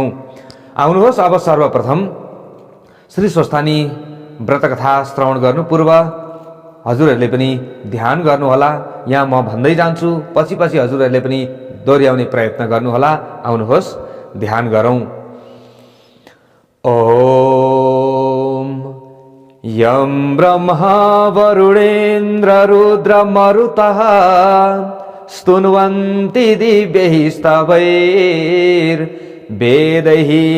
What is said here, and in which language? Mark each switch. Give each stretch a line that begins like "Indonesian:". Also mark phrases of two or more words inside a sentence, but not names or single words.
Nepali: आउनुहोस्, अब सर्वप्रथम श्री स्वस्थानी व्रतकथा श्रवण गर्नु पूर्व हजुरहरूले पनि ध्यान गर्नुहोला। यहाँ म भन्दै जान्छु, पछि हजुरहरूले पनि दोहोऱ्याउने प्रयत्न गर्नुहोला। आउनुहोस्, ध्यान गरौँ।
Sanskrit: ओम यं ब्रह्मा वरुणेन्द्र रुद्र मरुतः स्तुन्वन्ति दिव्यैः स्तवैर् वेदैः